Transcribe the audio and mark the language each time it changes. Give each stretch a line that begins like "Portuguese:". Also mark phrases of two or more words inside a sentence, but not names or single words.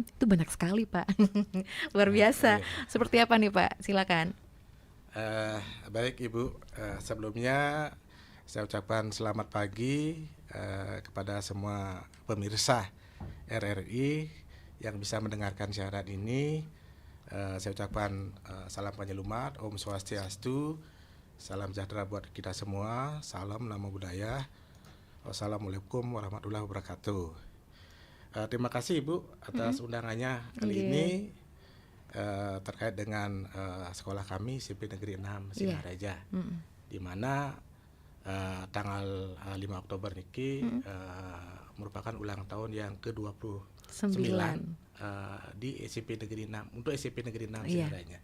Indonesian: Itu banyak sekali, Pak. Luar biasa. Seperti apa nih, Pak? Silakan. Baik Ibu, sebelumnya saya ucapkan selamat pagi kepada semua pemirsa RRI yang bisa mendengarkan siaran ini. Saya ucapkan salam panjalumat,
Balinese: Om Swastiastu,
Indonesian: salam sejahtera buat kita semua, salam nama budaya.
Arabic: والسلام عليكم ورحمة الله وبركاته.
Indonesian: Terima kasih Ibu atas undangannya kali ini terkait dengan sekolah kami SMP Negeri 6 Singaraja, di mana tanggal 5 Oktober niki merupakan ulang tahun yang ke-29 di SMP Negeri 6 untuk SMP Negeri 6 Singaraja.